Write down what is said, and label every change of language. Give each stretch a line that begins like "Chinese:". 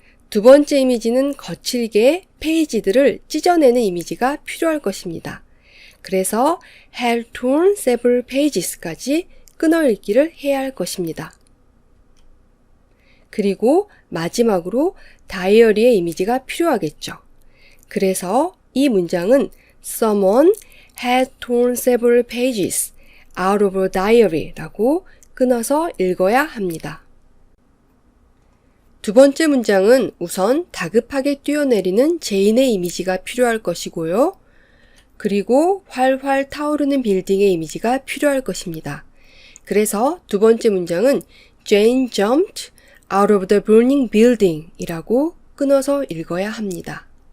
Korean: 두 번째 이미지는 거칠게 페이지들을 찢어내는 이미지가 필요할 것입니다. 그래서
English: had torn several pages
Korean: 까지 끊어 읽기를 해야 할 것입니다. 그리고 마지막으로 다이어리의 이미지가 필요하겠죠. 그래서 이 문장은
English: Someone had torn several pages out of a diary
Korean: 라고 끊어서 읽어야 합니다. 두 번째 문장은 우선 다급하게 뛰어내리는 제인의 이미지가 필요할 것이고요. 그리고 활활 타오르는 빌딩의 이미지가 필요할 것입니다. 그래서 두 번째 문장은
English: Jane jumped out of the burning building
Korean: 이라고 끊어서 읽어야 합니다.